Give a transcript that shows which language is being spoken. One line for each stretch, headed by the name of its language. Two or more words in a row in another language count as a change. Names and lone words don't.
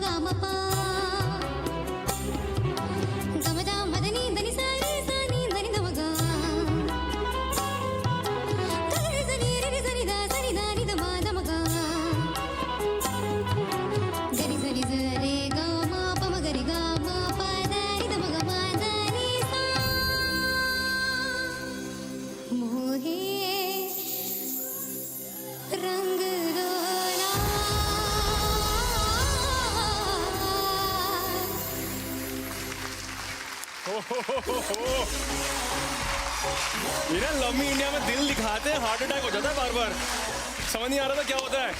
Hindi: पा गमदा मदनी धनी सानी सानी धनी धमगा गगरी सनी रे सनी दा नी धमा धमगा गरी सनी रे गा मा प म गरी गा मा प दा नी धमगा मा दा नी सा मोहे रंग ये ना
English: love me
Hindi: इंडिया में दिल दिखाते हैं
English: heart attack
Hindi: हो जाता है बार बार, समझ नहीं आ रहा था क्या होता है।